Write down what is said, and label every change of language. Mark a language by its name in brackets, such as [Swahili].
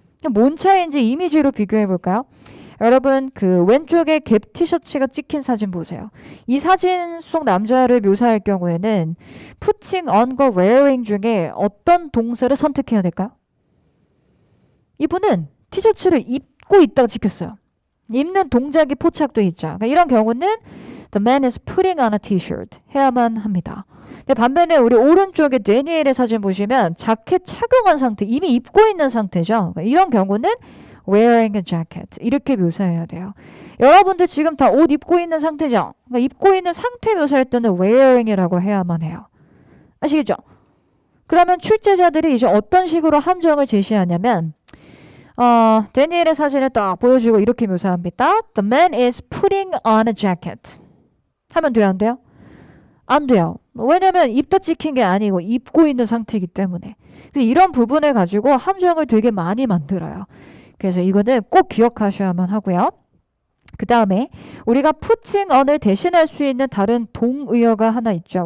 [Korean] 뭔 차이인지 이미지로 비교해 볼까요? 여러분 그 왼쪽에 갭 티셔츠가 찍힌 사진 보세요. 이 사진 속 남자를 묘사할 경우에는 putting on과 wearing 중에 어떤 동사를 선택해야 될까요? 이분은 티셔츠를 입고 있다가 찍혔어요. 입는 동작이 포착돼 있죠. 그러니까 이런 경우는 [English] the man is putting on a t-shirt [Korean] 해야만 합니다. 근데 반면에 우리 오른쪽에 데니엘의 사진 보시면 자켓 착용한 상태, 이미 입고 있는 상태죠. 그러니까 이런 경우는 [English] wearing a jacket [Korean] 이렇게 묘사해야 돼요. 여러분들 지금 다 옷 입고 있는 상태죠. 그러니까 입고 있는 상태 묘사할 때는 wearing이라고 해야만 해요. 아시겠죠? 그러면 출제자들이 이제 어떤 식으로 함정을 제시하냐면 데니엘의 사진을 딱 보여주고 이렇게 묘사합니다. [English] The man is putting on a jacket. [Korean] 하면 돼요, 안 돼요? 안 돼요. 왜냐면 입다 찍힌 게 아니고 입고 있는 상태이기 때문에. 그래서 이런 부분을 가지고 함정을 되게 많이 만들어요. 그래서 이거는 꼭 기억하셔야만 하고요. 그 다음에 우리가 putting on을 대신할 수 있는 다른 동의어가 하나 있죠.